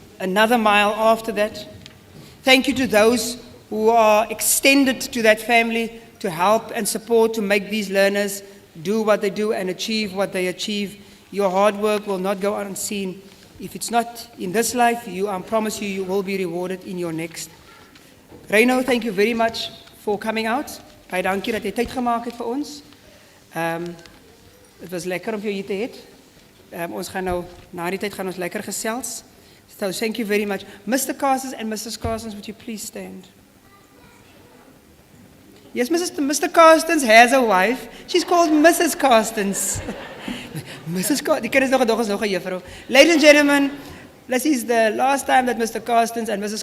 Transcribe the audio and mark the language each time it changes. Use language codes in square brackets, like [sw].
[en] another mile after that. Thank you to those who are extended to that family to help and support to make these learners do what they do and achieve what they achieve. Your hard work will not go unseen. If it's not in this life, I promise you, you will be rewarded in your next. Reino, thank you very much for coming out. [af] Baie dankie dat jy tyd gemaak het vir ons. Het was lekker om jou hier te hê. Ons gaan nou, na die tyd gaan ons lekker gesels. [en] So thank you very much. Mr. Carstens and Mrs. Carstens, would you please stand? Yes, Mr. Carstens has a wife. She's called Mrs. Carstens. Mrs. [af] Carstens, die kind is nog 'n juffrou. [en] Ladies and gentlemen, this is the last time that Mr. Carstens and Mrs.